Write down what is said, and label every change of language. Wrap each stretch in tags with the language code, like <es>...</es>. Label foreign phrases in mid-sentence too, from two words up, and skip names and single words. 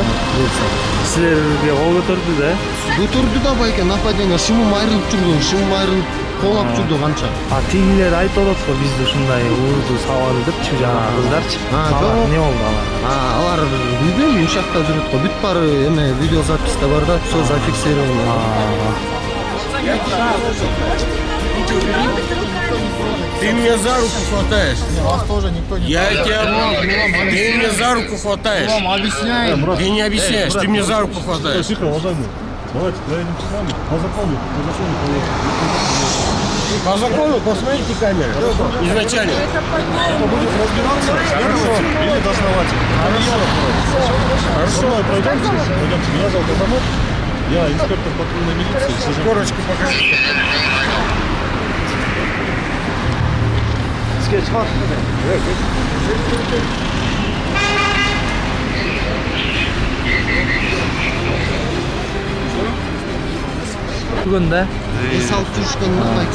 <ky>Силерге кол көтөрдү да? Көтөрдү да байке нападение, шымым айрылып жүрдү, шымым айрылып колап жүрдү канча. Тигилер айтып атат го бизди ушундай урду салады депчи, жана кыздарчы. Не болду алар? Алар билбейм, ушул жакта жүрөт го. Бүт баары эме видеозаписта бар да,</ky> <ru>всё зафиксировано. Ты меня за руку хватаешь. Вас тоже никто не Я тебя... Ты меня за руку хватаешь. вам объясняю. Ты не объясняешь, ты меня за руку хватаешь. По закону посмотрите камеры. Изначально. Или дознаватель. Хорошо. Пройдемте. Меня зовут Азамат. Я инспектор патрульной милиции. Корочку покажи.</ru> <ky>Бүгүн да Эс алып жүрүшкөн байке.</ky>